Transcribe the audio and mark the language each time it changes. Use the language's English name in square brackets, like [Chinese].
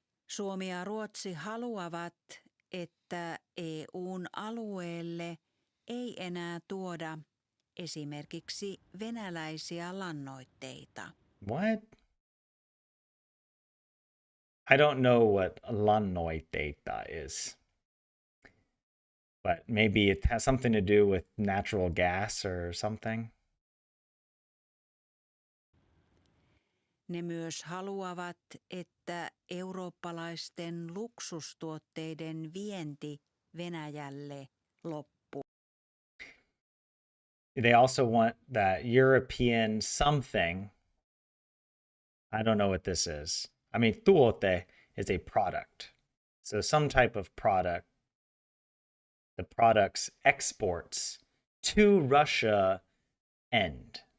[Finnish] Suomi ja Ruotsi haluavat, että EU:n alueelle ei enää tuoda esimerkiksi venäläisiä lannoitteita. [English] What? I don't know what lannoitteita is. But maybe it has something to do with natural gas or something. [Finnish] Ne myös haluavat, että eurooppalaisten luksustuotteiden vienti Venäjälle loppuu. [English] They also want that European something. I don't know what this is. I mean, tuote is a product. So some type of product. The product's exports to Russia end.